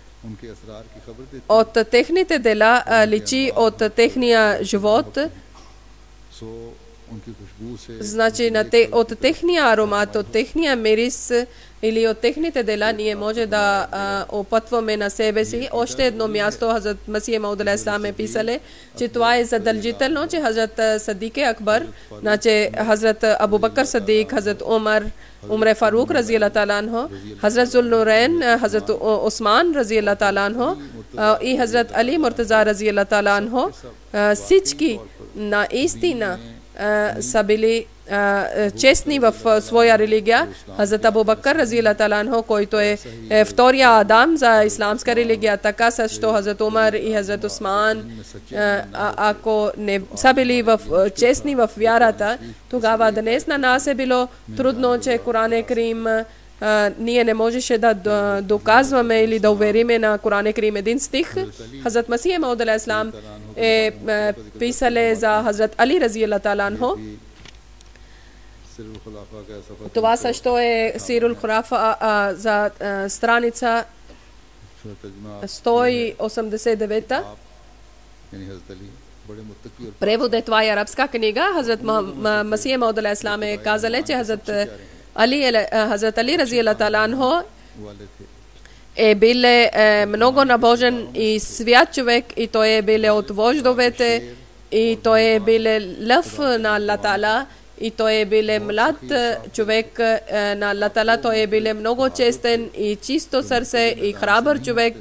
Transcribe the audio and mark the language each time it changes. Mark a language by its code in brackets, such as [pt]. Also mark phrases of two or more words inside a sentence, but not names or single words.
[bg] От техните дела личи от техния живот. Значи от техния аромат, от техния мирис или от техните дела ние може да опътваме на себе си. Още едно място Хазрат Масих Мауд [ar] عليه السلام [bg] е писали, че това е задължително, че Хазрат Садик Акбар, значи Хазрат Абу Бакър Садик, Хазрат Умар Фарук [ar] رضي الله تعالى عنه, [bg] Хазрат Зулнурейн, Хазрат Усман [ar] رضي الله تعالى عنه [bg] и Хазрат Али Муртаза [ar] رضي الله تعالى عنه, [bg] всички наистина са били честни в своя религия. Хазрат Абу Бакър [ar] رضي الله تعالى عنه, [bg] който е втория Адам за исламска религия, така също Хазрат Умар и Хазрат Усман, ако не са били честни в вярата, тогава днес на нас е било трудно, че Коран Карим ние не можеше да доказваме или да увериме на Коран Карим един стих. Хазрат Масих Мауд [ar] عليه السلام [bg] е писал за Хазрат Али [ar] رضي الله تعالى عنه. [bg] Това също е Сирул Хурафа за страница 189. Превод е, това е арабска книга. Хазрат Масих Мауд [ar] عليه السلام [bg] е казал, че Хазрат Али [ar] رضي الله تعالى عنه [bg] е бил много набожен и свят човек и той е бил от вождовете и той е бил лъв на Аллах Таала и той биле млад човек на Аллах Таала, той биле много честен и чисто сърце и храбър човек.